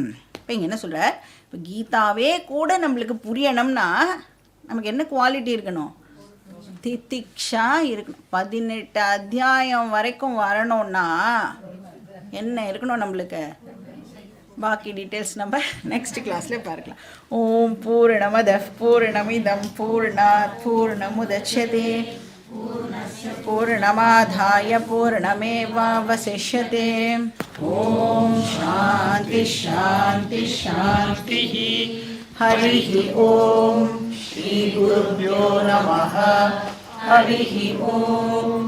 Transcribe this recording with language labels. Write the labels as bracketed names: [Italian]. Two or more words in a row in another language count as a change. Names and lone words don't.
[Tamil] இப்போ இங்கே என்ன சொல்கிறார், இப்போ கீதாவே கூட நம்மளுக்கு புரியணும்னா நமக்கு என்ன குவாலிட்டி இருக்கணும், திதிக்ஷா இருக்கணும். 18 அத்தியாயம் வரைக்கும் வரணும்னா என்ன இருக்கணும் நம்மளுக்கு, பாக்கி டீட்டெயில்ஸ் நம்ம [English] next class [Tamil] பார்க்கலாம். [Sanskrit] ॐ पूर्णमदः पूर्णमिदं पूर्णात् पूर्णमुदच्यते पूर्णमादाय पूर्णमेवावशिष्यते. ॐ शान्ति शान्ति शान्ति. हरिः ॐ। श्री गुरुभ्यो नमः. हरिः ॐ.